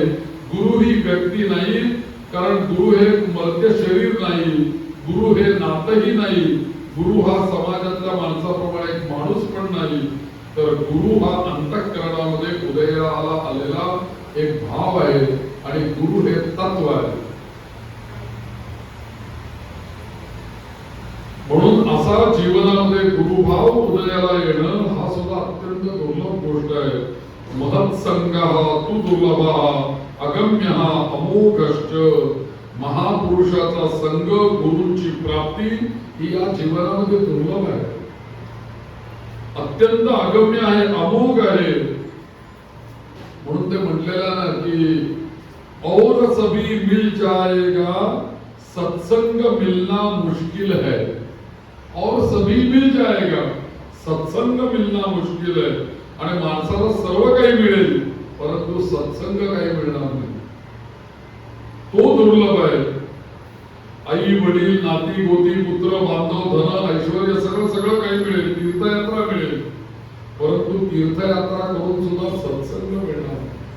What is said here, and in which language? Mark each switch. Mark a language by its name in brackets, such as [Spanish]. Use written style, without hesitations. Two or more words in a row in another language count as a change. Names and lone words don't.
[Marathi] गुरु ही व्यक्ती नाही, कारण गुरु हे मर्त्य शरीर नाही, गुरु हे नातही नाही, गुरु हा समाजातल्या माणसाप्रमाणे एक माणूस पण नाही, तर गुरु हा अंतःकरणामध्ये उदयाला आलेला एक भाव आहे आणि गुरु हे तत्व आहे. म्हणून असा जीवनामध्ये गुरुभाव उदयाला येणं हा सुद्धा अत्यंत दुर्लभ गोष्ट आहे. [Sanskrit] महत्संगः तु दुर्लभः अगम्यः अमोघश्च. [Marathi] महापुरुषाचा संग, गुरूंची प्राप्ती ही या जीवनामध्ये दुर्लभ आहे, अत्यंत अगम्य आहे, अमोघ आहे. म्हणून ते म्हटलेलं ना की [Hindi] और सभी मिल जाएगा, सत्संग मिलना मुश्किल है. और सभी मिल जाएगा, [Marathi] सत्संग मिळणं मुश्किल आहे आणि माणसाला सर्व काही मिळेल परंतु सत्संग काही मिळणार नाही, तो दुर्लभ आहे. आई वडील नाती गोती पुत्र बांधव धन ऐश्वर्य सगळं काही मिळेल, तीर्थयात्रा मिळेल, परंतु तीर्थयात्रा करून सुद्धा सत्संग मिळणार नाही.